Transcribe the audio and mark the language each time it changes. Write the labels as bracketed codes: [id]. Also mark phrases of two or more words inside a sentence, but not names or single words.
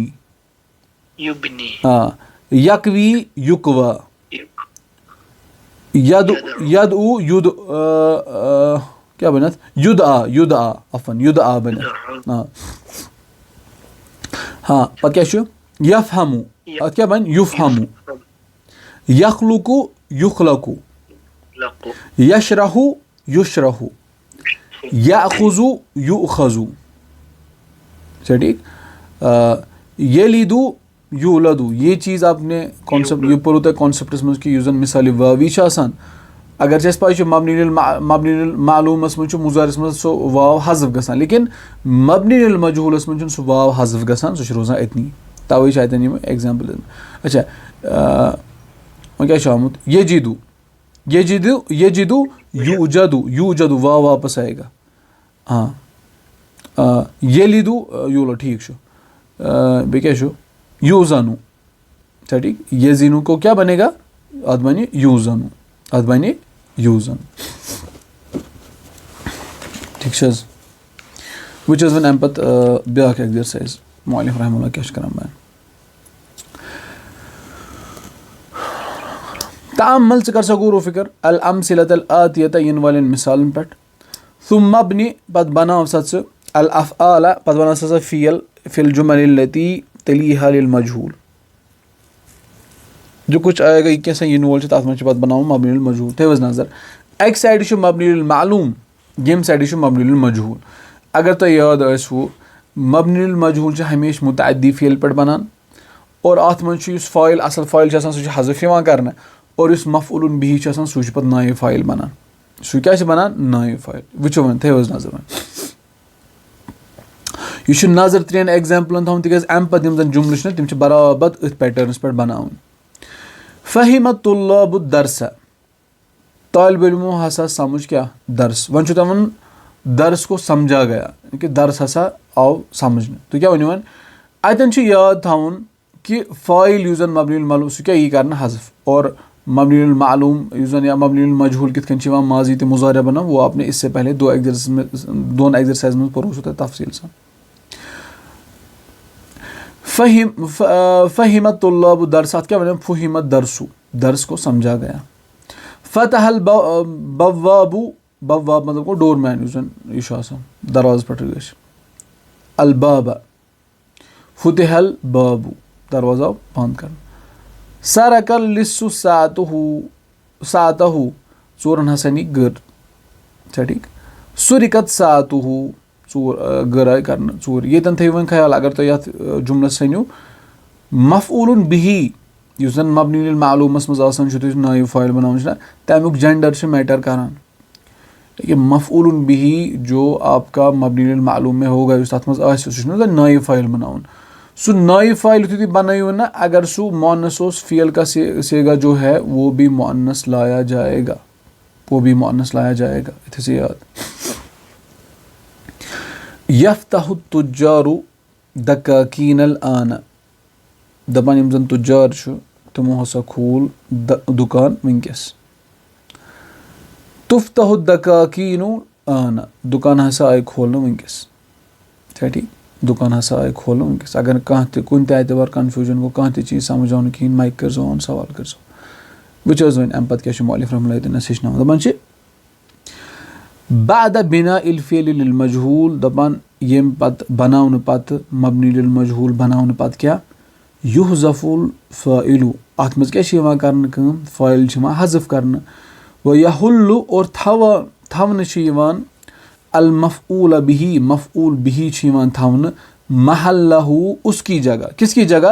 [ar] یبنی یکوی یکوا یدعو ید کیا بنت یدعا یدعا عفوا یدعا بنت [ks] ہاں پتہ کیا چھُ [ar] یفہمو ات کیا بن یفہمو یخلقو یخلقو یشرحو یشرحو یأخذو یؤخذو ٹھیک یلیدو یولدو. [ur] یہ چیز آپ نے کانسیپٹ [ks] یہ پوٚرو تۄہہِ کانسیپٹس منٛز کہِ یُس زن مثالہِ واوی چھِ آسان اگر چھِ اَسہِ پاے چھِ مبنی للمعلومس منٛز چھُ مُضارِس منٛز سُہ واو حذف گژھان لیکن مبنی للمجہوٗلس منٛز چھُنہٕ سُہ واو حذف گژھان سُہ چھُ روزان أتنی تَوَے چھِ اَتٮ۪ن یِم ایگزامپل. اچھا وۄنۍ کیٛاہ چھُ آمُت [ar] یجِدو یجِدو یجِدو یوٗجدو یوٗجدو [ur] واو واپس آئے گا [ks] ہاں [ar] یلیدو یولد [ks] ٹھیک چھُ بیٚیہِ کیٛاہ چھُ یوٗزنو اچھا ٹھیک یزینو [ur] کو کیا بنے گا [ks] اتھ بنہِ یوٗزنو اتھ بنہِ یوٗزنو ٹھیک چھِ حظ. وٕچھ حظ وۄنۍ اَمہِ پتہٕ بیٛاکھ ایٚگزرسایز مولف رحمہ اللہ کیٛاہ چھُ کران بیان. تأمل ژٕ کر سا غور و فکر [ar] الامثلة الآتیة [ks] یِنہٕ والٮ۪ن مثالن پٮ۪ٹھ [ar] ثم مبنی [ks] پتہٕ بناو سا ژٕ الافعال پتہٕ بناو سا فعل [ar] فی الجمل التي تلیہا للمجہول. [ur] جو کچھ آئے گا یہ کیسا [ks] یِنہٕ وول چھُ تتھ منٛز چھُ پتہٕ بناوُن [ar] مبنی للمجہول. [ks] تھٲیِو حظ نظر اکہِ سایڈٕ چھُ [ar] مبنی للمعلوم [ks] ییٚمہِ سایڈٕ چھُ [ar] مبنی للمجہول. [ks] اگر تۄہہِ یاد آسوٕ [ar] مبنی للمجہول [ks] چھُ ہمیشہِ متعدی فعل پٮ۪ٹھ بنان اور اتھ منٛز چھُ یُس فٲیِل اصل فٲیِل چھُ آسان سُہ چھُ حذف یِوان کرنہٕ اور یُس مفعول بِہی چھُ آسان سُہ چھُ پتہٕ نایب فاعل بنان. سُہ کیٛاہ چھُ بنان نایب فاعل. وٕچھو وۄنۍ تھٲیِو حظ نظر وۄنۍ یہِ چھُ نظر 3 ایگزامپلن تھاوُن تِکیٛازِ اَمہِ پتہٕ یِم زن جملہٕ چھِ تِم چھِ برابر أتھۍ پیٹرنس پٮ۪ٹھ بناوٕنۍ. [ar] فہم الطلاب الدرس [ks] طالب علمو ہسا سمجھ کیا درس. وۄنۍ چھُ تۄہہِ وَنُن [ur] درس کو سمجھا گیا [ks] کہِ درس ہسا آو سمجھنہٕ. تُہۍ کیٛاہ ؤنِو وۄنۍ اتٮ۪ن چھُ یاد تھاوُن کہِ فٲیِل یُس زن [ar] مبنی للمعلوم [ks] سُہ کیٛاہ یی کرنہٕ حذف اور [ar] مبنی للمعلوم [ks] یُس زن یا [ar] مبنی للمجہول [ks] کِتھ کٔنۍ چھِ یِوان ماضی تہٕ مضارع بناو [ur] وہ آپ نے اس سے پہلے [ks] دۄن ایگزرسائز منٛز پوٚرو سُہ تۄہہِ تفصیٖل سان. [ar] فہم الطلاب الدرس [ks] اتھ کیٛاہ وَنان [ar] فہم الدرسو [ur] درس کو سمجھا گیا. [ar] فتح البواب [ks] بواب مطلب گوٚو [en] door man [ks] یُس زن یہِ چھُ آسان دروازس پٮ۪ٹھ ٲسۍ [ar] الباب فتح البابو [ks] دروازٕ آو بنٛد کرنہٕ. [ar] سرق اللص ساعتہُ [ks] ژوٗرن ہسا نی گر. چھا ٹھیک [ar] سُرقت ساعتہُ [ks] گر آیہِ کرنہٕ ژوٗر. ییٚتٮ۪ن تھٲیِو وۄنۍ خیال اگر تُہۍ یتھ جملس ژھٕنِو مفعول بِہی یُس زن مبنی للمعلومس منٛز آسان چھُ تُہۍ نایب فاعل بناوُن چھُنہ تمیُک جینڈر چھُ میٹر کران. [ur] مفعول بِہی جو آپ کا مبنی للمعلوم میں ہوگا [ks] یُس تتھ منٛز آسہِ سُہ چھُنہ تۄہہِ نایب فاعل بناوُن. سُہ نایب فاعل یُتھُے تُہۍ بنٲیِو نا اگر سُہ مونس اوس [ur] فعل کا سیگا جو ہے وہ بھی مونس لایا جائے گا وہ بھی مونس لایا جائے گا. [ks] یہِ تھٲیِو سا یاد. [ar] یفتح التجار دکاکین الآن [ks] دپان یِم زن تُجار چھُ تِمو ہسا کھوٗل دُکان وٕنکیٚس. [ar] تفتح الدکاکین آن [ks] دُکان ہسا آیہِ کھولنہٕ وٕنکیٚس. چھا ٹھیک دُکان ہسا آیہِ کھولنہٕ وٕنکیٚس. اگر نہٕ کانٛہہ تہِ کُنہِ تہِ اعتبار کنفیوٗجن گوٚو کانٛہہ تہِ چیٖز سمجھ آو نہٕ کِہینۍ مایک کٔرزیٚو آن سوال کٔرزیٚو. وٕچھ حظ وۄنۍ اَمہِ پتہٕ کیٛاہ چھُ مولف رحمہ اللہ اَتٮ۪ن اَسہِ ہیٚچھناوان دپان چھِ [ar] بعد بناء الفعل للمجہول [ks] دپان ییٚمہِ پتہٕ بناونہٕ پتہٕ [ar] مبنی للمجہول [ks] بناونہٕ پتہٕ کیٛاہ [ar] یحذف الفاعل [ks] اتھ منٛز کیٛاہ چھِ یِوان کرنہٕ کٲم فٲیِل چھِ یِوان حذف کرنہٕ. ویحل اور تھاونہٕ چھِ یِوان [ar] المفعول بِہی [ks] مفعول بِہی چھِ یِوان تھاونہٕ محلہ [ur] اس کی جگہ. کس کی جگہ؟